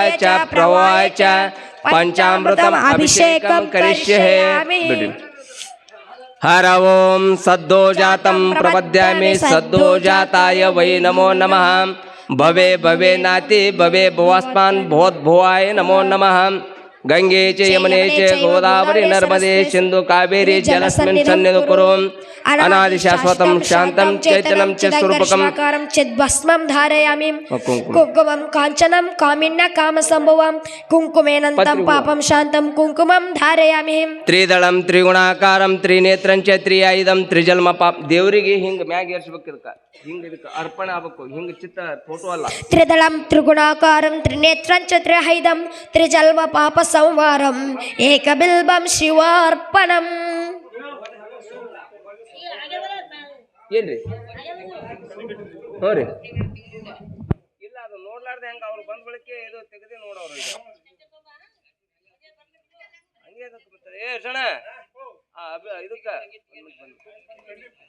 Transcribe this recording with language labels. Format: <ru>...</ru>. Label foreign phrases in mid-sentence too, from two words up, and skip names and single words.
<sa>च प्रवाय च पंचामृतम अभिषेकम करिष्ये हर ओम सद्दो जातं प्रपद्यामि सद्दो जाताय वै नमो नमः भवे भवे नाति भवे भुवस्मान् भोद्भुवाय नमो नमः गंगे च यमुने च गोदावरी नर्मदे सिंधु कावेरी जलस्मिन् सन्निधौ कुरु अनादि शाश्वतं शान्तं चैतन्यं च स्वरूपकं चिद्भस्मं धारयामि कुङ्कुमं काञ्चनं कामिन्य कामसम्भवं कुङ्कुमेनन्तं पापं शान्तं कुङ्कुमं धारयामि त्रिदलं त्रिगुणाकारं त्रिनेत्रं च त्रियायुधं त्रिजन्म पाप</sa> <kn>ದೇವರಿಗೆ ಹಿಂಗ ಮ್ಯಾಗ ಏರ್ಸ್ಬೇಕು ಇದಕ್ಕೆ ಹಿಂಗ ಇದಕ್ಕೆ ಅರ್ಪಣೆ ಆಗಬೇಕು ಹಿಂಗ ಚಿತ್ತ ಫೋಟೋ ಅಲ್ಲ</kn> <sa>त्रिदलं त्रिगुणाकारं त्रिनेत्रं च त्रिहैदं त्रिजन्म पाप संवारं एकबिल्बं शिवार्पणम्</sa> <kn>ಏನ್ರಿ ಹ್ಞೂ ರೀ ಇಲ್ಲ ಅದು ನೋಡ್ಲಾರ್ದೆ ಹೆಂಗ ಅವ್ರು ಬಂದ ಬಳಿಕೆ ಇದು ತೆಗೆದೇ ನೋಡೋರು ಹಂಗೆ ಏ ಸಣ್ಣ ಇದಕ್ಕೆ</kn>